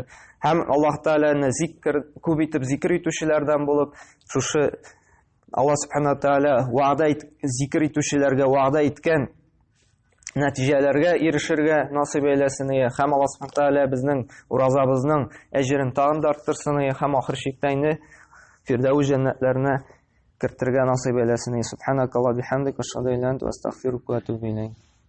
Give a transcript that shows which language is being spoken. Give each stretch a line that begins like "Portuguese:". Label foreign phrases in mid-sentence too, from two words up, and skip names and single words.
Tatar: Һәм Аллаһ Тәгаләне зикер күп итеп зикер итүчеләрдән булып, шушы Аллаһ Субханаһу Тәгалә зикер итүчеләргә вәгъдә иткән нәтиҗәләргә ирешергә насыйп әйләсен, һәм Аллаһ Субханаһу Тәгалә безнең уразабызның әҗерен тагын да арттырсын, һәм ахыр чиктә инде Фирдәүс җәннәтләренә кертергә насыйп әйләсен.
Arabic: سبحانك اللهم بحمدك، أشهد أن لا إله إلا أنت، أستغفرك وأتوب إليك.